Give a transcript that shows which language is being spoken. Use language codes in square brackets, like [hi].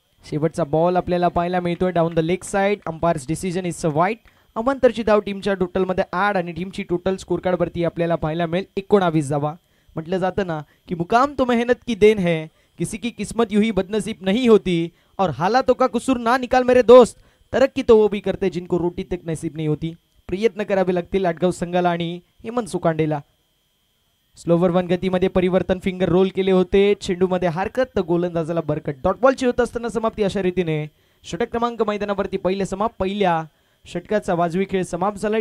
[mr] शेवटचा बॉल आपल्याला पाहायला मिळतोय down the leg side. [en] Umpire's decision is a wide. [mr] अवांतरची धाव टीमच्या टोटलमध्ये ॲड आणि टीमची टोटल स्कोर कार्डवरती आपल्याला पाहायला मिळेल 19 धावा. [hi] म्हटलं जातं ना की मुकाम तो मेहनत की देन है, किसी की किस्मत यूं ही बदनसीब नहीं होती, और हालातों का कसूर ना निकाल मेरे दोस्त, तरक्की तो वो भी करते जिनको रोटी तक नसीब नहीं होती. [mr] प्रयत्न करावे लागतील आटगाव संघाला आणि हेमंत सुकांडेला. स्लोवर वन गतीमध्ये परिवर्तन. फिंगर रोल केले होते. चेंडूमध्ये हरकत, तर गोलंदाजाला बरकत. डॉट बॉलची होत असताना समाप्ती अशा रीतीने षटक क्रमांक मैदानावरती पहिल्या षटकाचा वाजवी खेळ समाप्त झालाय.